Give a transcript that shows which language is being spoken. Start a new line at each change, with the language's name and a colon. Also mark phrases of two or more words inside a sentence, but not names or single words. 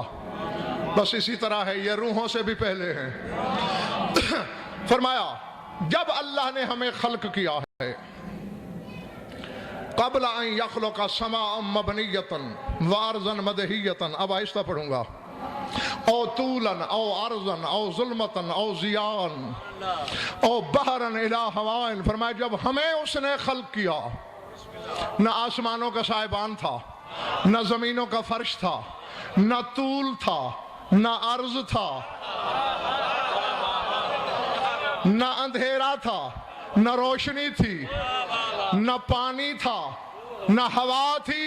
Urdu: بس اسی طرح ہے یہ روحوں سے بھی پہلے ہیں. فرمایا جب اللہ نے ہمیں خلق کیا ہے
Arabic: قبل ان یخلق سماء مبنیتا وارضا مدہیتا.
Urdu: اب آہستہ پڑھوں گا.
Arabic: او طولا او عرضا او ظلمتا او ضیاء او بحرا الى ہوائن.
Urdu: فرمایا جب ہمیں اس نے خلق کیا نہ آسمانوں کا سائبان تھا، نہ زمینوں کا فرش تھا، نہ طول تھا، نہ عرض تھا، نہ اندھیرا تھا، نہ روشنی تھی، نہ پانی تھا، نہ ہوا تھی.